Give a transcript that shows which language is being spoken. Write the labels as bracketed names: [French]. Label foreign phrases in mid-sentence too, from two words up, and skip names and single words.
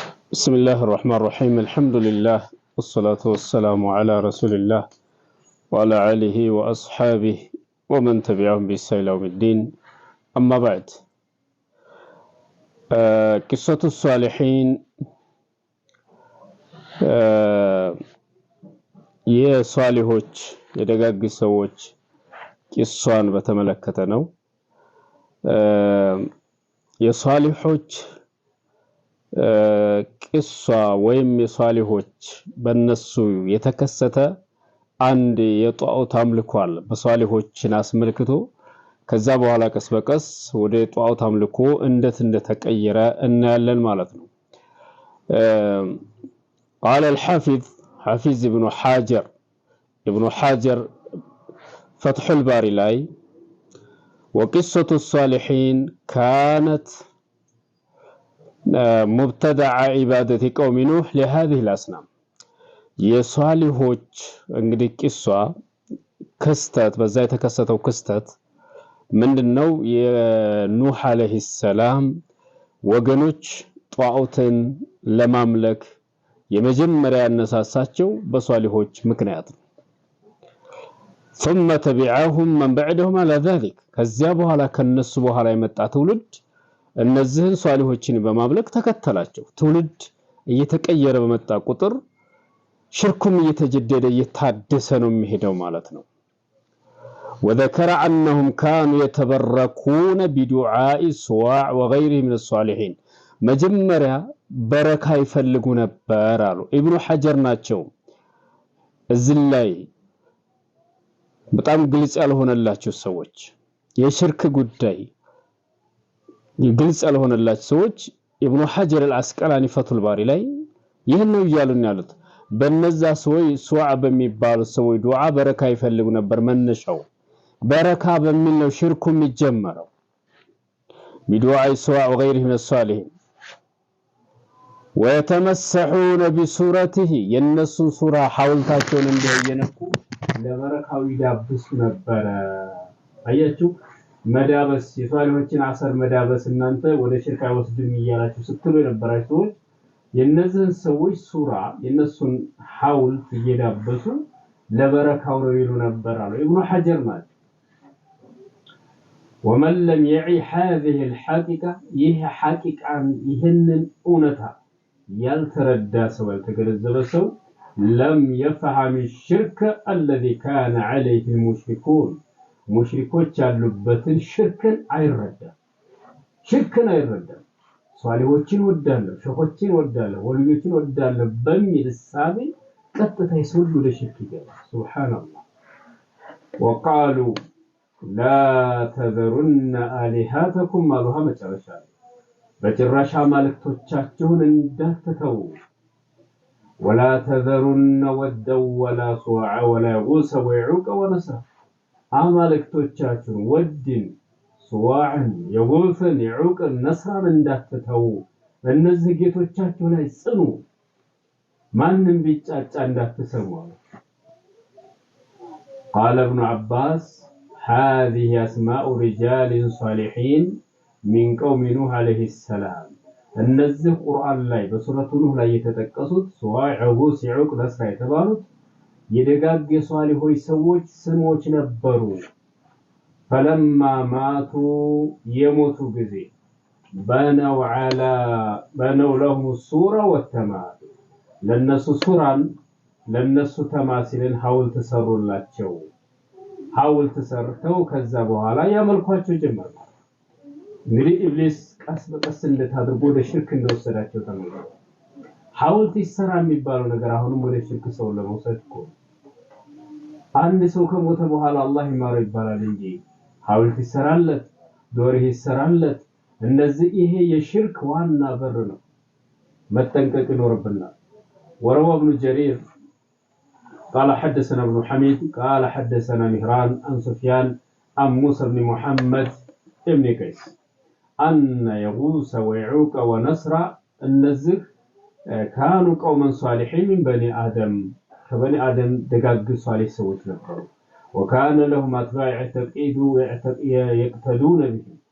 [Arabic] بسم الله الرحمن الرحيم الحمد لله والصلاة والسلام على رسول الله وعلى آله وأصحابه ومن تبعهم بإحسان إلى يوم الدين أما بعد قصة الصالحين [Amharic] የሷሊሆች የደጋግ ሰዎች ቂሷን በተመለከተ ነው። የሷሊሆች ቂሷ ወይም የሷሊሆች በነሱ የተከሰተ አንድ የጧዖት አምልኮ አለ በሷሊሆችን አስመልክቶ ከዛ በኋላ ቀስ በቀስ ወደ ጧዖት አምልኮ እንደተቀየረ እናያለን ማለት ነው። [Arabic] قال حافظ ابن حجر فتح الباري لاي وقصة الصالحين كانت مبتدع عبادة قوم نوح لهذه الأصنام [Amharic] የሷሊሆች እንግዲህ ቂሷ ክስተት በዛ የተከሰተው ክስተት ምንድነው? የኑህ አለይሂ ሰላም ወገኖች ጧዖትን ለማምለክ የመጀመሪያ ያነሳሳቸው በሷሊሆች ምክንያት ነው። [Arabic] ثم تبعهم من بعدهم على ذلك [Amharic] ከዚያ በኋላ ከነሱ በኋላ የመጣ ትውልድ እነዚህን ሷሊሆችን በማምለክ ተከተላቸው። ትውልድ እየተቀየረ በመጣ ቁጥር ሽርኩም እየተጀደደ እየታደሰ ነው የሚሄደው ማለት ነው። [Arabic] وذكر أنهم كانوا يتبركون بدعاء السواع وغيره من الصالحين [Amharic] መጀመሪያ በረካ ይፈልጉ ነበር አሉ ኢብኑ ሐጀር ናቸው። እዚህ ላይ በጣም ግልጽ ያልሆነላቸው ሰዎች የሽርክ ጉዳይ ግልጽ ያልሆነላቸው ሰዎች ኢብኑ ሐጀር አልአስቀላኒ ፈቱል ባሪ ላይ ይህን ነው ይያሉን ያሉት። በነዛ ሰዎች ሱዓ በሚባሉ ሰዎች ዱዓ በረካ ይፈልጉ ነበር። መነሻው በረካ በሚል ነው ሽርኩ የሚጀመረው። [Arabic] بدعاء السواع وغيره من الصالحين ويتمسحون بصورته [Amharic] የነሱን ሱራ ሐውልታቸውን እንደየነኩ ለበረካው ይዳብሱ ነበር። አያችሁ መዳበስ የሷሊሆችን አሰር መዳበስ እናንተ ወደ ሽርክ አይወስድም ይያላችሁ ስትሉ የነበራችሁ የነዚህን ሰዎች ሱራ የነሱን ሐውልት እየዳበሱ ለበረካው ነው ይሉ ነበር አሉ ኢብኑ ሐጀር ማለት። [Arabic] ومن لم يعي هذه الحقيقة [Amharic] ይህ ሐቂቃን ይህንን እውነታ ያልተረዳ ሰው ያልተገነዘበ ሰው [Arabic] لم يفهم الشرك الذي كان عليه المشركون [Amharic] ሙሽሪኮች ያሉበትን ሽርክን አይረዳም። ሷሊሆችን ወዳለሁ ሸኾችን ወዳለሁ ወልዮችን ወዳለሁ በሚል ሳቢ ቀጥታ ይሰውሉ ለሽርክ ይገባል። ሱብሃንአላህ [Arabic] وقالوا لا تذرن آلهتكم [Amharic] ማሉሃ መጨረሻ በጭራሽ አማልክቶቻችሁን እንዳትተው [Arabic] ولا تذرن ودا ولا سواع ولا يغوث ويعوق ونسر [Amharic] አማልክቶቻችሁን ወድን ሱዋዕን የጉልፍን የዑቅን ነስራን እንዳትተው እነዚህ ጌቶቻችሁ ላይ ጽኑ ማንንም ቢጫጫ እንዳትሰሙ። [Arabic] قال ابن عباس هذه أسماء رجال صالحين من قوم نوح عليه السلام [Amharic] እነዚህ ቁርአን ላይ በሱረቱ ኑህ ላይ የተጠቀሱት ሱዋዕ የጉስ የዑቅ ነስራ የተባሉት የደጋግ የሷሊሆች ሰዎች ስሞች ነበሩ። [Arabic] فلما ماتوا يموتوا [Amharic] ጊዜ [Arabic] بنوا لهم الصورة والتماثيل [Amharic] ለነሱ ሱራን ለነሱ ተማሲልን ሐውልት ሰሩላቸው። ሐውልት ሰርተው ከዛ በኋላ ያመልኳቸው ጀመሩ። እንግዲህ ኢብሊስ ቀስ በቀስ እንደታደርጎ ወደ ሽርክ እንደወሰዳቸው ተመልከቱ። ሐውልት ይሰራ የሚባለው ነገር አሁንም ወደ ሽርክ ሰው ለመውሰድ እኮ አንድ ሰው ከሞተ በኋላ አላህ ይማረው ይባላል እንጂ ሐውልት ይሰራለት ዶርህ ይሰራለት እነዚህ ይሄ የሽርክ ዋና በር ነው። መጠንቀቅ [Arabic] ይኖርብናል። وروى ابن جرير قال حدثنا ابن حميد قال حدثنا مهران عن سفيان عن موسى بن محمد ابن قيس أن يغوث ويعوق ونسر النزه كانوا قوما صالحين من بني آدم كبني آدم دقاق صالح سوت ነበሩ وكان لهم أتباع يقتدون به